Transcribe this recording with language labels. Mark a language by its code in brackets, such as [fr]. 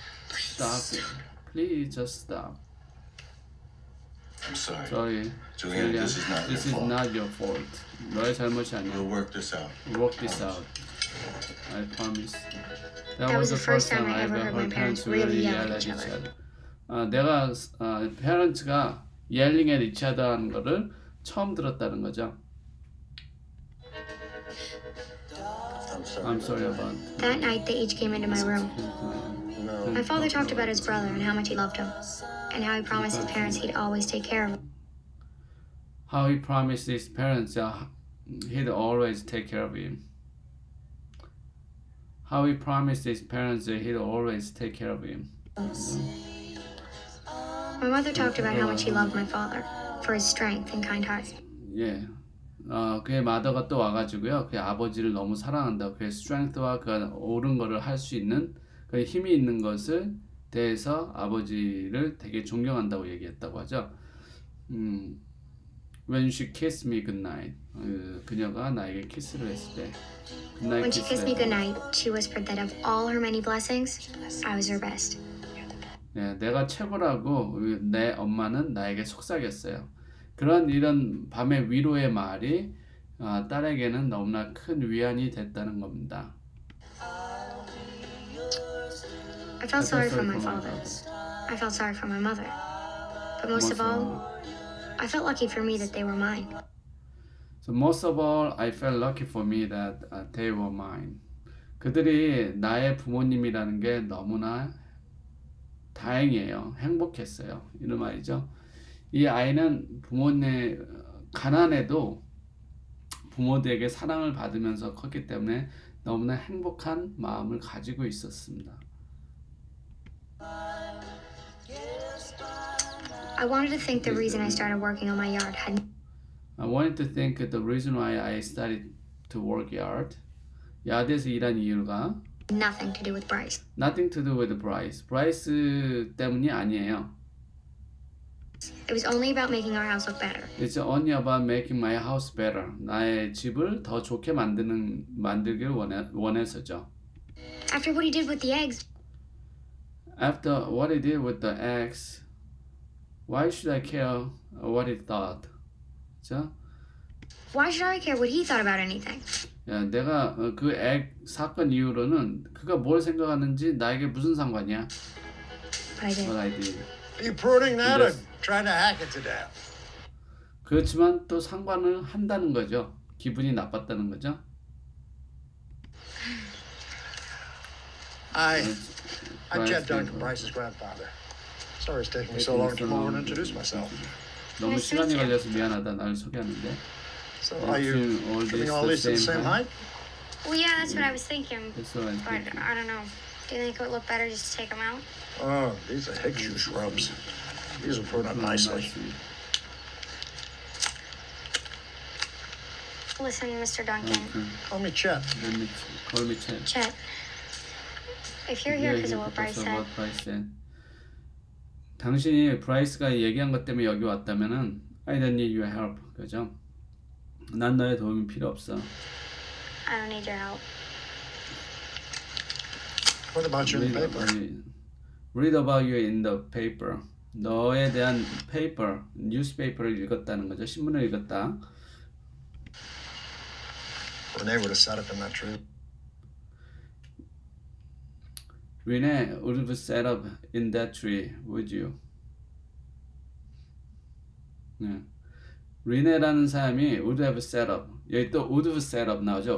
[en] Stop it. Please just stop. I'm sorry. Sorry. Julian, Julia, this is not this your fault. not your fault. [ko] 너의 잘못이 아니야. [en] We'll work this out. Work this out. I promise. That was the first time I ever heard my parents really yell at each other. [ko] 내가 parents가 [en] yelling at each other [ko] 하는 거를 처음 들었다는 거죠. [en] I'm sorry about That night, they each came into my room. No. My father talked about his brother and how much he loved him, and how he promised his parents he'd always take care of him. how he promised his parents he'd always take care of him. How he promised his parents that he'd always take care of him. My mother talked about how much he loved my father for his strength and kind heart. [ko] 예. 그의 마더가 또 와가지고요. 그의 아버지를 너무 사랑한다. 그의 strength와 그 옳은 거를 할 수 있는 그 힘이 있는 것을 대해서 아버지를 되게 존경한다고 얘기했다고 하죠. [en] When she kissed me goodnight. [ko] 그녀가 나에게 키스를 했을 때. 굿나잇 [en] When she kissed me [ko] 키스를 [en] goodnight, she whispered that of all her many blessings, I was her best. [ko] 예, 내가 최고라고 내 엄마는 나에게 속삭였어요. 이런 밤의 위로의 말이 딸에게는 너무나 큰 위안이 됐다는 겁니다. [en] I felt sorry for my father. I felt sorry for my mother. But most of all, I felt lucky for me that they were mine. So most of all, I felt lucky for me that they were mine. [ko] 그들이 나의 부모님이라는 게 너무나 다행이에요. 행복했어요. 이런 말이죠. 이 아이는 부모님 가난해도 부모들에게 사랑을 받으면서 컸기 때문에 너무나 행복한 마음을 가지고 있었습니다. [en] I wanted to think the reason I started working on my yard had I wanted to think the reason why I started to work [ko] 야드에서 일한 이유가 [en] nothing to do with Bryce. nothing to do with Bryce. [ko] 브라이스 때문이 아니에요. [en] It was only about making our house look better. It's only about making my house better. [ko] 나의 집을 더 좋게 만들기를 원해서죠. [en] After what he did with the eggs, After what he did with the eggs, why should I care what he thought? [ko] 그죠? [en] why should I care what he thought about anything? [ko] 야, 내가 그 egg 사건 이후로는 그가 뭘 생각하는지 나에게 무슨 상관이야? [en] But I did. What I did. Are you pruning that or Yes. trying to hack it to death? [ko] 그렇지만 또 상관을 한다는 거죠. 기분이 나빴다는 거죠. [en] I'm Jed Duncan, Bryce's grandfather. Sorry it's taking me so long to come over and introduce myself. [ko] 너무 시간이 걸려서 미안하다. 나를 소개하는데. [en] So are you getting all these at the same height? Well, yeah, that's what I was thinking. That's what I'm But thinking. I don't know. Do you think it would look better just to take them out? Oh, these are hicksue shrubs. These will prune up nicely. Listen, Mr. Duncan. Call me Chet. Call me Chet. Chet, if you're here because of what Bryce said, What Bryce said. [ko] 당신이 브라이스가 얘기한 것 때문에 여기 왔다면은 [en] I don't need your help. [ko] 그죠? 난 너의 도움이 필요 없어. [en] I don't need your help. What about you in the paper? Read about you in the paper. [ko] 너에 대한 paper, newspaper를 읽었다는 거죠. 신문을 읽었다. [en] Renee would have sat up in that tree. Renee would have sat up in that tree, would you? [ko] 네. 리네라는 사람이 [en] would have sat up. [ko] 여기 또 [en] would have sat up [ko] 나오죠.